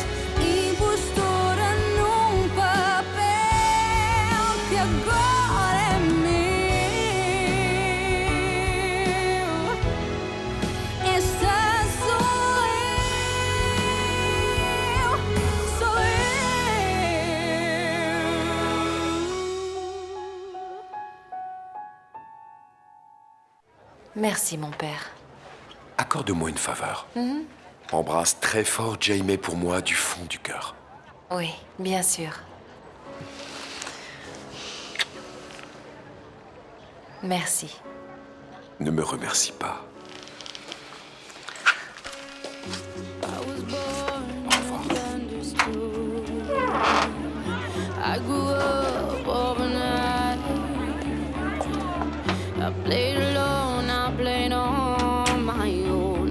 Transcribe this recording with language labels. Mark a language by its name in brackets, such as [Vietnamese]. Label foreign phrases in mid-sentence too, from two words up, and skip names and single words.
[Portuguese] Impostora num papel que agora é meu. Esta sou eu, sou eu. [French] Merci, mon père. Accorde-moi une faveur. Embrasse très fort Jaime pour moi du fond du cœur. Oui, bien sûr. Merci. Ne me remercie pas. [English] I was born misunderstood. I grew up overnight. I played alone, I played on my own.